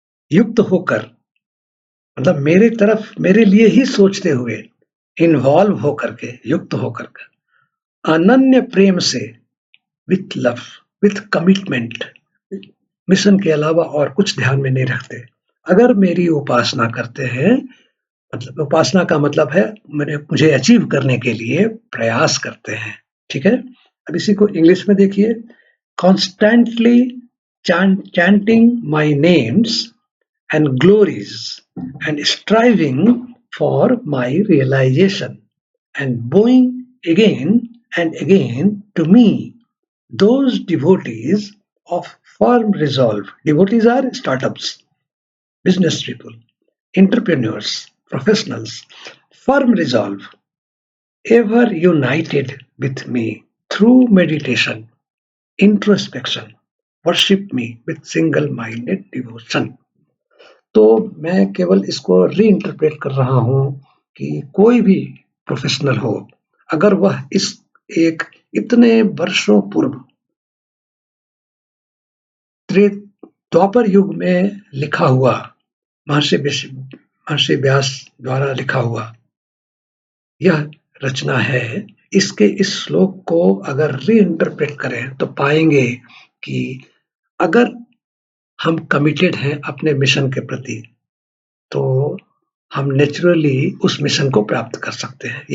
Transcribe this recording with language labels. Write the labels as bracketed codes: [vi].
[hi] युक्त होकर, मतलब मेरे तरफ मेरे लिए ही सोचते हुए, इन्वॉल्व होकर के, युक्त होकर के, अनन्य प्रेम से, [en] with love, with commitment, [hi] mission के अलावा और कुछ ध्यान में नहीं रखते, अगर मेरी उपासना करते हैं, मतलब उपासना का मतलब है मुझे अचीव करने के लिए प्रयास करते हैं, ठीक है। अब इसी को इंग्लिश में देखिए, [en] Constantly chanting my names and glories and striving for my realization and bowing again and again to me, those devotees of firm resolve. Devotees are startups, business people, entrepreneurs, professionals, firm resolve, ever united with me through meditation, introspection, worship me with single minded devotion. [hi] तो मैं केवल इसको reinterpret कर रहा हूँ कि कोई भी प्रोफेशनल हो, अगर वह इस एक इतने वर्षों पूर्व द्वापर युग में लिखा हुआ महर्षि व्यास द्वारा लिखा हुआ यह रचना है, इसके इस श्लोक को अगर रीइंटरप्रेट करें तो पाएंगे कि अगर हम कमिटेड हैं अपने मिशन के प्रति, तो हम नेचुरली उस मिशन को प्राप्त कर सकते हैं।